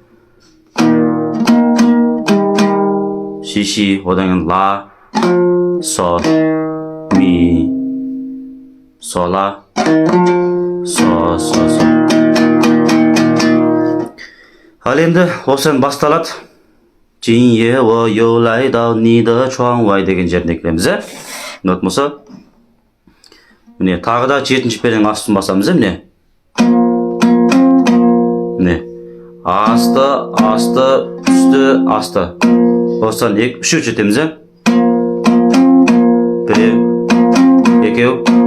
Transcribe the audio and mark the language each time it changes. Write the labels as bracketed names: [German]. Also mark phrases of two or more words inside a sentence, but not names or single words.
[Kazakh] Ши. Одан кейін ла, со, ми, сола, со. Ал енді осыдан басталады. [Chinese] 今夜我又来到你的窗外 [Kazakh] деген жеріне келеміз. Нот болса. Міне тағы да 7-ші перненің астын басамыз міне. Міне. Асты, үсті, асты. Осыдан 3 жетеміз. 1, 2.